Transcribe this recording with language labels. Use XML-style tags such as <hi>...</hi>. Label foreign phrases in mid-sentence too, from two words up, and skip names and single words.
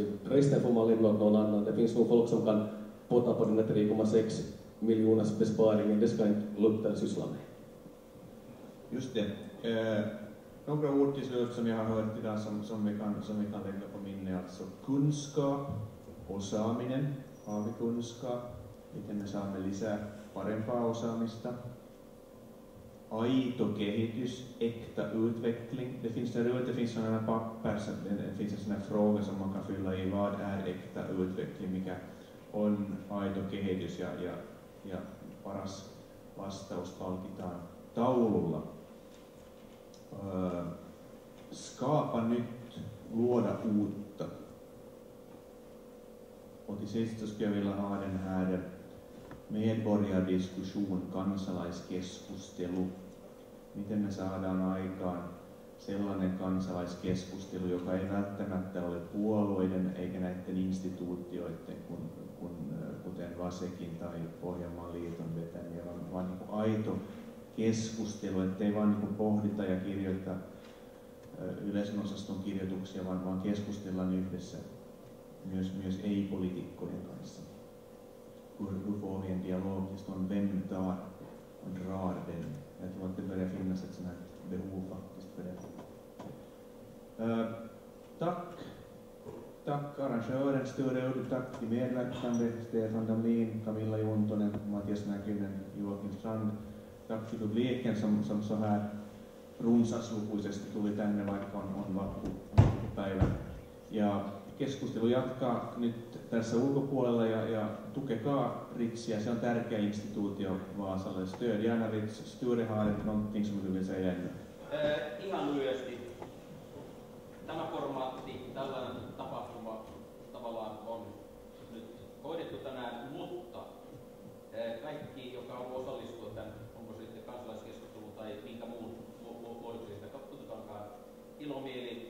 <sv>Resten får man lämna åt någon annan. Det finns nog folk som kan potta på den här 3,6 miljoners besparingen. Det ska inte Luther syssla med. Just det. Några ord till slut som jag har hört idag som vi kan lägga på minne. Alltså kunskap, osaaminen, har vi kunskap,</sv> <fi>miten me saamme lisää parempaa osaamista. Aito kehitys,</fi> <sv>äkta utveckling. Det finns sådana papper, det finns en sån här fråga som man kan fylla i. Vad är äkta utveckling?</sv> <fi>Mikä on aito kehitys? Ja paras vastaus palkitaan taululla.</fi> <sv>Skapa nyt,</sv> <fi>luoda uutta.</fi> <sv>Och till sist så skulle jag vilja ha den här medborgardiskussion, kansalaiskeskustelu.</sv> <fi>Miten me saadaan aikaan sellainen kansalaiskeskustelu, joka ei välttämättä ole puolueiden eikä näiden instituutioiden, kuten Vasekin tai Pohjanmaan liiton vetämiä, vaan niin kuin aito keskustelu, ettei vaan niin kuin pohdita ja kirjoita yleisen osaston kirjoituksia, vaan keskustellaan yhdessä myös ei-poliitikkojen kanssa.</fi> <sv>Hur får vi en dialog om vem tar och drar den? Jag tror att det börjar finnas ett sånt här behov faktiskt för det. Tack arrangören Sture Udd, tack till medverkande Stefan Damlin, Camilla Juntonen, Mattias Näkynen, Joakim Strand. Tack till publiken som så här runsaslukuisesti tuli tänne, vaikka on vappupäivä.</sv> <fi>Ja keskustelu jatkaa nyt tässä ulkopuolella ja tukekaa Ritsiä, se on tärkeä instituutio Vaasalle.</fi> <sv>Stöd gärna Rits. Sture har någonting som du vill säga ännu.</sv> <fi>Ihan lyhyesti. Tämä formaatti, tällainen tapahtuma tavallaan on nyt hoidettu tänään, mutta kaikki, joka haluaa osallistua tämän, on kansalaiskeskustelun tai minkä muun muodollista kututaankaan ilomieli.</fi>